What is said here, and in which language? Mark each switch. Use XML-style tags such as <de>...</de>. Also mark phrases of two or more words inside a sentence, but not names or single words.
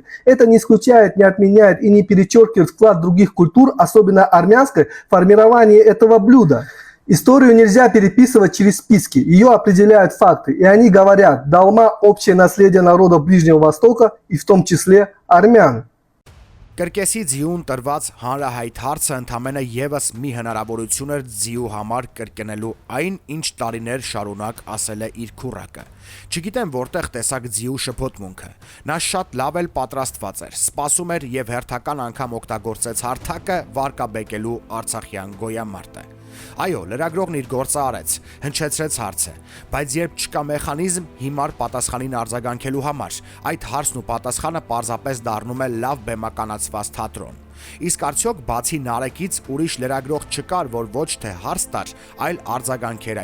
<ru>Это не исключает, не отменяет и не перечеркивает вклад других культур, особенно армянской, в формирование этого блюда. Историю нельзя переписывать через списки, ее определяют факты, и они говорят, долма – общее наследие народов Ближнего Востока и в том числе армян.</ru> <hy>Կրկեսի ձիուն տրված հանրահայտ հարցը ընդամենը եւս մի հնարավորություն էր ձիու համար կրկնելու այն, ինչ տարիներ շարունակ ասել է իր քուրակը։ Չգիտեմ որտեղ տեսակ ձիու շփոթմունքը։ Նա շատ լավ էլ պատրաստված էր, սպասում էր եւ հերթական անգամ օգտագործեց հարթակը վարկաբեկելու արցախյան գոյամարտը։ Այո, լրագրողն իր գործը արեց, հնչեցրեց հարցը, բայց երբ չկա մեխանիզմ հիմար պատասխանին արձագանքելու համար, այդ հարցն ու պատասխանը պարզապես դառնում է լավ բեմականացված թատրոն։ Իսկ արդյոք բացի Նարեկից ուրիշ լրագրող չկար, որ ոչ թե հարց տար, այլ արձագանքեր</hy>